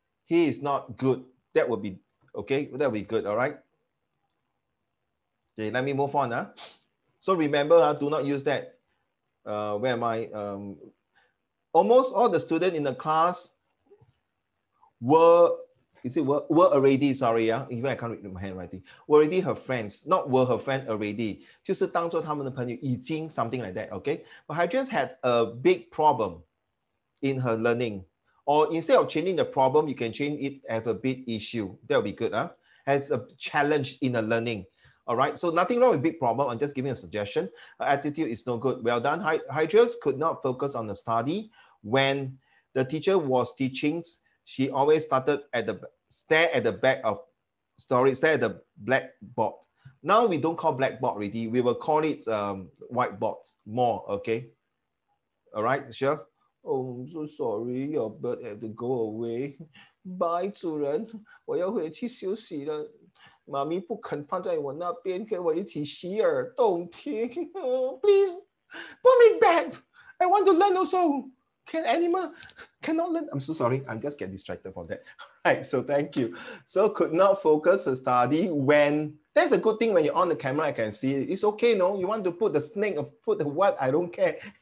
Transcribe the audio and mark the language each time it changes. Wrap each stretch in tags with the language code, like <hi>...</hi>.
<en>He is not good. That would be, okay? That would be good, all right? Okay, let me move on. So remember, do not use that. Where am I? Almost all the students in the class were already, sorry, even I can't read my handwriting, were already her friends, not were her friend already.</en> <zh>就是当作他们的朋友已经</zh> <en>something like that, okay? But Hydras had a big problem in her learning. Or instead of changing the problem, you can change it as a big issue. That would be good, as a challenge in her learning. All right, so nothing wrong with big problem. I'm just giving a suggestion. Her attitude is no good. Well done. Hydras could not focus on the study. When the teacher was teaching, she always started stare at the blackboard. Now we don't call blackboard already. We will call it whiteboard more, okay? All right, sure. Oh, I'm so sorry, your bird had to go away.</en> <zh>Bye, 主人，我要回去休息了。妈咪不肯放在我那边，跟我一起洗耳动听。</zh> <en>Please put me back. I want to learn also. Can animal cannot learn? I'm so sorry. I'm just get distracted from that. All right. So thank you. So could not focus the study when. That's a good thing when you're on the camera. I can see it. It's okay. No, you want to put the snake or put the what? I don't care.</en>